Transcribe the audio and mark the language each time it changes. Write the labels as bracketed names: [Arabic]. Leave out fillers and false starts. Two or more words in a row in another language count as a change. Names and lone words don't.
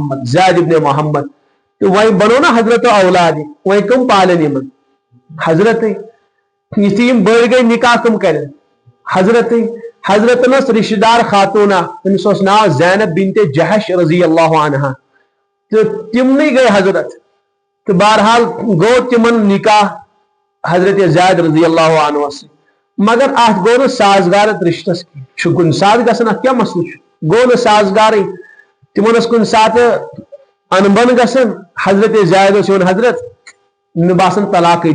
[Kashmiri] محمد تہٕ وۄنۍ بنوو نا حضرت اولاد وۄنۍ کٕم پالن یِمن حضرتٕے یِتھُے یِم بٔڑۍ گٔے نکاح کٕم کرن حضرتٕے حضرتن ٲس رشتہٕ دار خاتوٗن اکھ تٔمِس اوس ناو زینب بنت جہش [Arabic] رضی اللہ عنہا [Kashmiri] تہٕ تِمنٕے گٔے حضرت تہٕ بہرحال گوٚو تِمن نکاح حضرت زید [Arabic] رضی اللہ عنہ [Kashmiri] سۭتۍ مگر اتھ گوٚو نہٕ سازگار اتھ رشتس کینٛہہ چھُ کُنہِ ساتہٕ گژھان اتھ کیٛاہ مسلہٕ چھُ گوٚو نہٕ سازگارٕے تِمن ٲس کُنہِ ساتہٕ انبن گژھان حضرت زید اوس یِوان حضرت مےٚ باسان طلاقٕے